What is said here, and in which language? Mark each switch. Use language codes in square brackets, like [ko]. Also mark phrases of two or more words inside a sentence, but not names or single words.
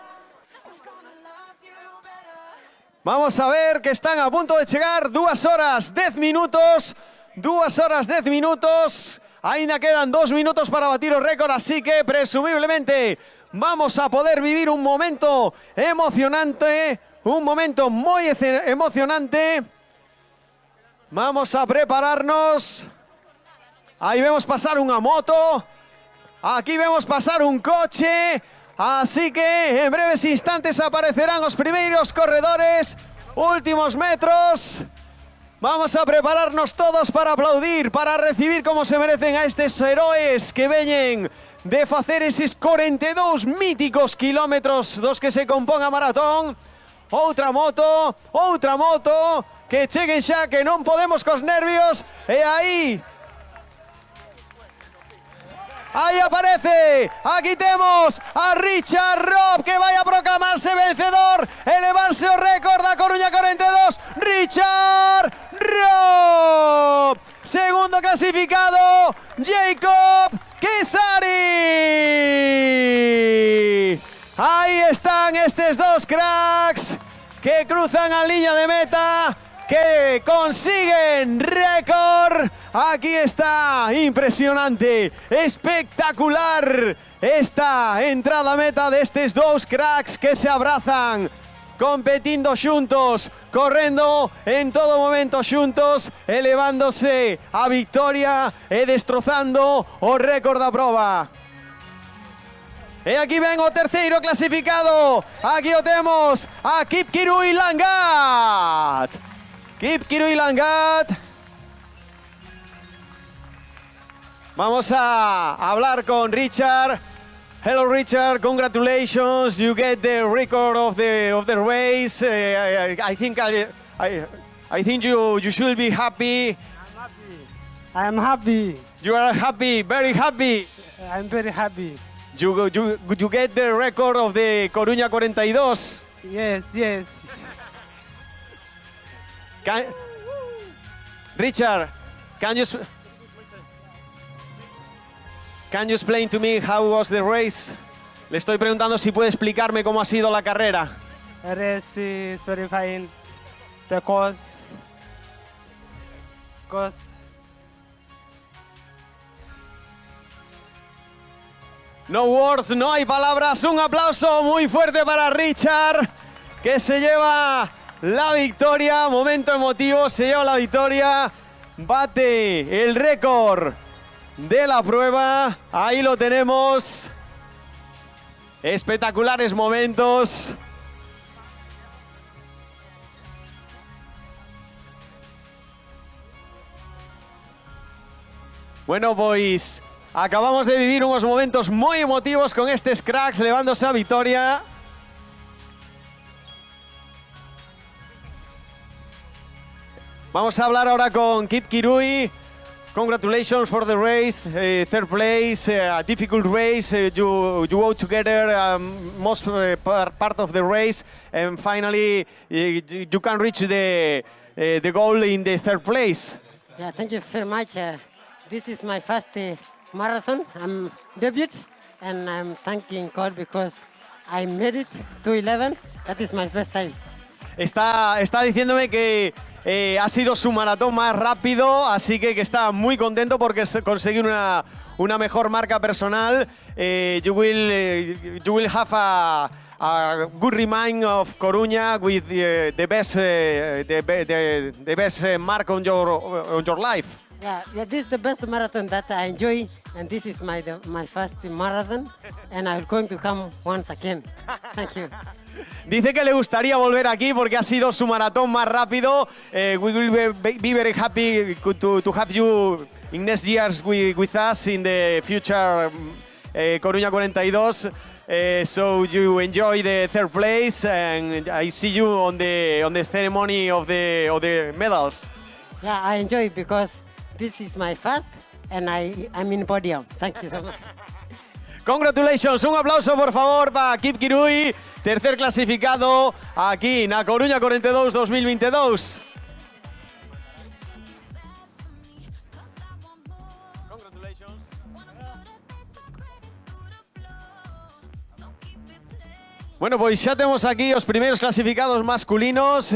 [es] Vamos a ver que están a punto de chegar, 2 horas 10 minutos, 2 horas 10 minutos, [gl] ainda quedan 2 minutos para batir o récord, [es] así que presumiblemente vamos a poder vivir un momento emocionante, un momento [gl] moi emocionante. [es] Vamos a prepararnos. [gl] Ahí vemos pasar unha moto. [es] Aquí vemos pasar un coche, así que en breves instantes aparecerán los primeros corredores, últimos metros. Vamos a prepararnos todos para aplaudir, para recibir como se merecen a estos héroes [gl] que veñen de facer [es] esos 42 míticos kilómetros dos que se componga maratón. [gl] Outra moto, que cheguen xa, que non podemos cos nervios, e aí aparece, aquí temos a Richard Robb que vai a proclamarse vencedor, elevarse o récord da Coruña 42, Richard Robb. Segundo clasificado, Jacob Kesari. [es] Ahí están estos dos cracks que cruzan a línea de meta, que consiguen récord. Aquí está, impresionante, espectacular esta entrada a meta de estos dos cracks que se abrazan, [gl] competindo xuntos, correndo en todo momento xuntos, elevándose a victoria e destrozando o récord da proba. E aquí ven o terceiro clasificado, aquí o temos a Kipkirui Langat. Kipkirui Langat. [es] Vamos a hablar con Richard. [en] Hello Richard, congratulations, you get the record of the race. I think you should be happy. I am happy. You are happy, very happy. I'm very happy. You get the record of the Coruña 42. Yes. Richard, can you explain to me how was the race? [es] Le estoy preguntando si puede explicarme cómo ha sido la carrera. [en] The race is very fine. The course. No words, [es] no hay palabras. Un aplauso muy fuerte para Richard, que se lleva la victoria. Momento emotivo, se lleva la victoria. Bate el récord de la prueba. Ahí lo tenemos. Espectaculares momentos. Bueno, pues acabamos de vivir unos momentos muy emotivos con estos cracks [gl] levándose a victoria. [es] Vamos a hablar ahora con Kipkirui. [en] Congratulations for the race, third place, a difficult race. You go together most part of the race, and finally you can reach the goal in the third place. Yeah, thank you very much. This is my first marathon. I'm debut, and I'm thanking God because I made it to 11. That is my best time. [es] Está diciéndome que ha sido su maratón más rápido, así que está muy contento porque conseguir una mejor marca personal. [en] You will have a good remind of Coruña with the best mark on your life. Yeah, this is the best marathon that I enjoy, and this is my first marathon, and I'm going to come once again. Thank you. [es] Dice que le gustaría volver aquí porque ha sido su maratón más rápido. [en] We will be very happy to have you in next years with us in the future Coruña 42. So you enjoy the third place, and I see you on the ceremony of the medals. Yeah, I enjoy it because this is my first, and I'm in podium. Thank you so much. Congratulations, [es] un aplauso por favor para Kipkirui, tercer clasificado aquí en Coruña 42 2022. [gl] Bueno, pois xa temos aquí os primeiros clasificados masculinos.